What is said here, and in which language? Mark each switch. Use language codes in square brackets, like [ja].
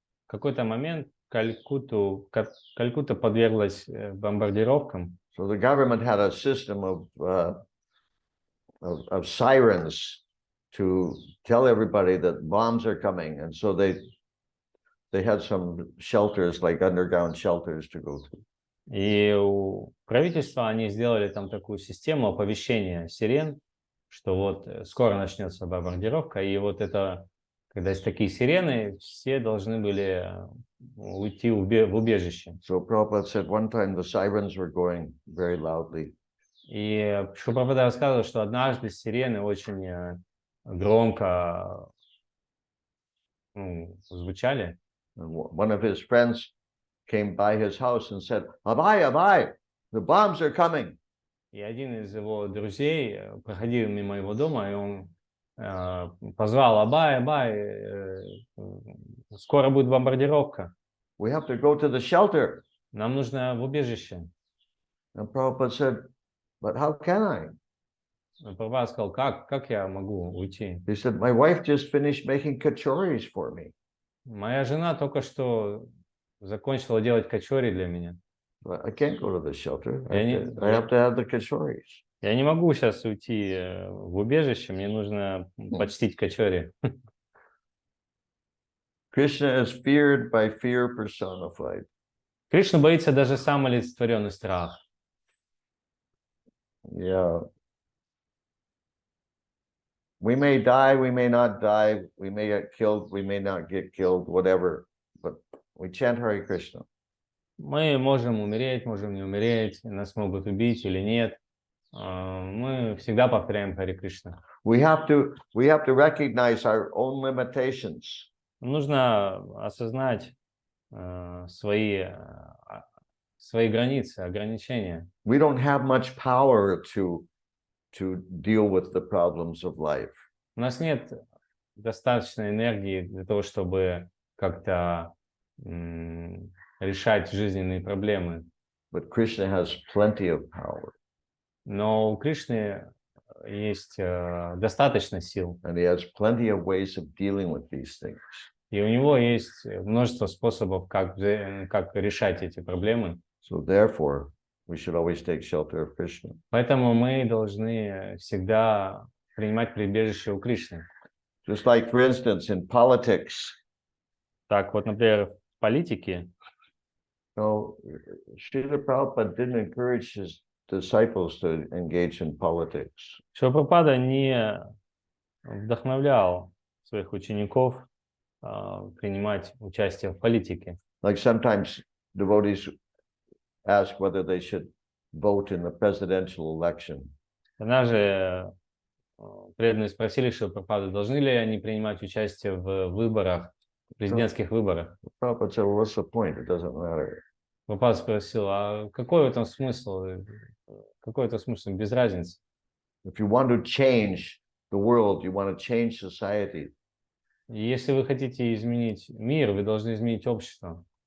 [ru] в какой-то момент Калькутта подверглась бомбардировкам. [en] So the government had a system of sirens to tell everybody that bombs are coming, and so they had some shelters, like underground shelters, to go to. [ru] И у правительства они сделали там такую систему оповещения сирен, что вот скоро начнется бомбардировка, и вот это, когда есть такие сирены, все должны были уйти в убежище. [en] So Prabhupada said one time the sirens were going very loudly. [ru] И Шрила Прабхупада рассказывал, что однажды сирены очень громко звучали. [en] And one of his friends came by his house and said, Abai, Abai, the bombs are coming. [ru] И один из его друзей проходил мимо его дома, и он позвал: Абай, Абай, скоро будет бомбардировка. [en] We have to go to the shelter. [ru] Нам нужно в убежище. [en] And Prabhupada said, but how can I? [ru] Прабхупада сказал, как я могу уйти? [en] He said, my wife just finished making kachoris for me. [ru] Моя жена только что закончила делать качори для меня. [en] I can't go to the shelter. I [ru] Я [en] have to have the kachoris. [ru] Я не могу сейчас уйти в убежище, мне нужно почтить качори. [en] Krishna is feared by fear personified. [ru] Кришна боится даже сам олицетворенный страх. Yeah. [en] We may die, we may not die, we may get killed, we may not get killed, whatever, but we chant Hare Krishna. [ru] Мы можем умереть, можем не умереть, нас могут убить или нет. Мы всегда повторяем Харе Кришна. [en] We have to recognize our own limitations. [ru] нужно осознать свои границы, ограничения. [en] We don't have much power to deal with the problems of life. [ru] У нас нет достаточной энергии для того, чтобы как-то решать жизненные проблемы. [en] But Krishna has plenty of power, [ru] Но у Кришны есть достаточно сил, [en] and he has plenty of ways of dealing with these things. [ru] и у него есть множество способов, как решать эти проблемы. [en] So therefore, we should always take shelter of Krishna. [ru] Поэтому мы должны всегда принимать прибежище у Кришны. [en] Just like, for instance, in politics, [ru] Так вот, например, в политике [en] Srila Prabhupada didn't encourage his disciples to engage in politics. [ru] Шрила Прабхупада не вдохновлял своих учеников принимать участие в политике. [en] Like sometimes devotees ask whether they should vote in the presidential election. [ru] Однажды преданные спросили Шрила Прабхупаду, должны ли они принимать участие в выборах, президентских выборах. [en] Prabhupada said, well, what's the point? It doesn't matter. [ru] Прабхупада спросил, а какой в этом смысл? Какой это смысл? Без разницы. [en] If you want to change the world, you want to change society, [ru] И если вы хотите изменить мир, вы должны изменить общество.